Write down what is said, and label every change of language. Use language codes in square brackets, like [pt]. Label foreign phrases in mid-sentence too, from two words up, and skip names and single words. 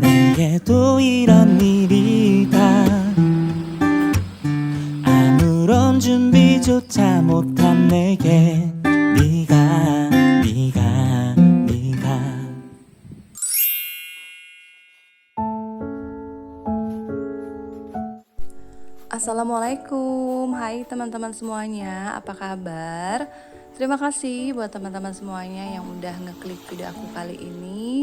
[ko] 내게도 이런 일이 다 아무런 준비조차 못한 내게 네가 [id] Assalamualaikum, hai teman-teman semuanya, apa kabar? Terima kasih buat teman-teman semuanya yang udah ngeklik video aku kali ini.